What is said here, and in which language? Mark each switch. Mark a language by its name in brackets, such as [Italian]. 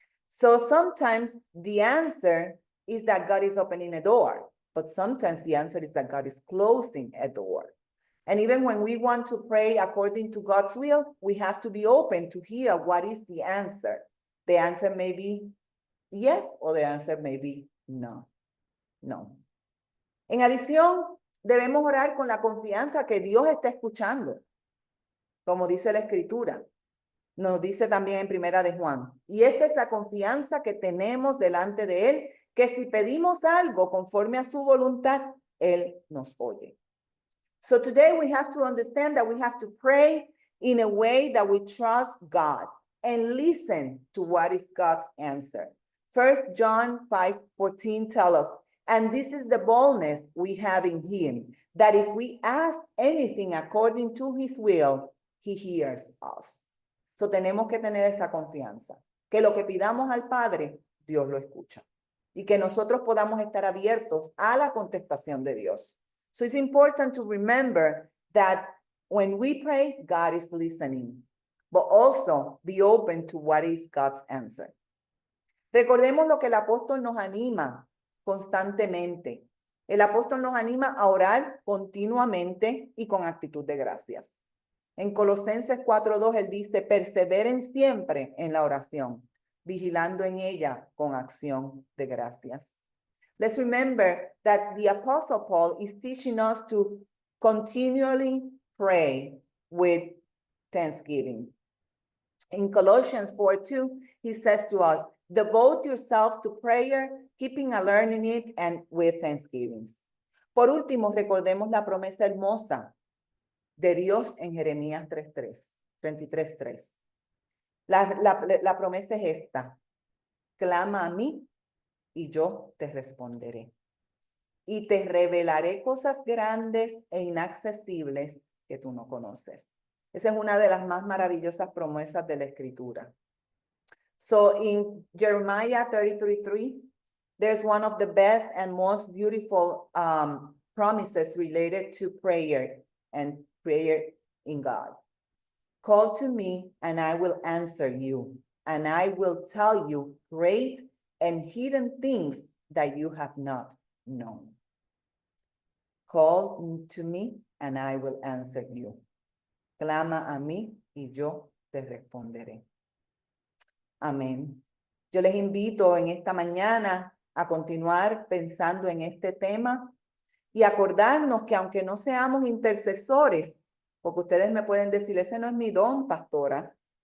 [English] So sometimes the answer is that God is opening a door, but sometimes the answer is that God is closing a door. And even when we want to pray according to God's will, we have to be open to hear what is the answer. The answer may be yes, or the answer may be no. No. [Spanish] En adición, debemos orar con la confianza que Dios está escuchando, como dice la Escritura. Nos dice también en Primera de Juan. Y esta es la confianza que tenemos delante de Él, que si pedimos algo conforme a su voluntad, Él nos oye. [English] So today we have to understand that we have to pray in a way that we trust God and listen to what is God's answer. 1 John 5:14 tells us, and this is the boldness we have in Him, that if we ask anything according to His will, He hears us. [Spanish] So tenemos que tener esa confianza, que lo que pidamos al Padre, Dios lo escucha. Y que nosotros podamos estar abiertos a la contestación de Dios. [English] So it's important to remember that when we pray, God is listening, but also be open to what is God's answer. [Spanish] Recordemos lo que el apóstol nos anima constantemente. El apóstol nos anima a orar continuamente y con actitud de gracias. En Colosenses 4:2 él dice, perseveren siempre en la oración, vigilando en ella con acción de gracias. [English] Let's remember that the Apostle Paul is teaching us to continually pray with thanksgiving. In Colossians 4:2, he says to us, devote yourselves to prayer, keeping alert in it and with thanksgivings. [Spanish] Por último, recordemos la promesa hermosa de Dios en Jeremías 23:3. La promesa es esta: clama a mí y yo te responderé. Y te revelaré cosas grandes e inaccesibles que tú no conoces. Esa es una de las más maravillosas promesas de la Escritura. [English] So in Jeremiah 33:3, there's one of the best and most beautiful promises related to prayer and prayer in God. Call to me and I will answer you, and I will tell you great and hidden things that you have not known. Call to me and I will answer you. [Spanish] Clama a mí y yo te responderé. Amén. Yo les invito en esta mañana a continuar pensando en este tema y acordarnos que aunque no seamos intercesores, porque ustedes me pueden decir, ese no es mi don, pastora.